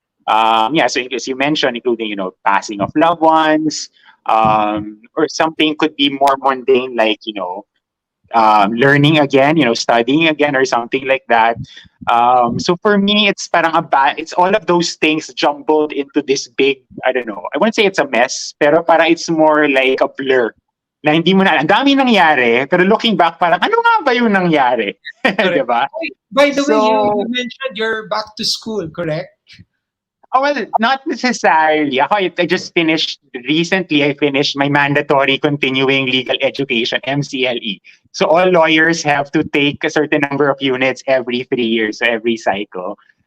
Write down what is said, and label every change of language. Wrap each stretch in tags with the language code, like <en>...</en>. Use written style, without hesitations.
<en>So as you mentioned, including, passing of loved ones, or something could be more mundane, like, learning again, studying again or something like that. So for me, it's parang it's all of those things jumbled into this big, I don't know, I wouldn't say it's a mess, pero parang it's more like a blur.</en> <tl>Na hindi mo na, ang dami nangyari, pero</tl> <en>looking back,</en> <tl>parang ano nga ba yung nangyari? Diba?</tl> <en>By the way, you mentioned you're back to school, correct? Oh, well, not necessarily. I just recently I finished my mandatory continuing legal education, MCLE. So all lawyers have to take a certain number of units every 3 years, so every cycle.</en>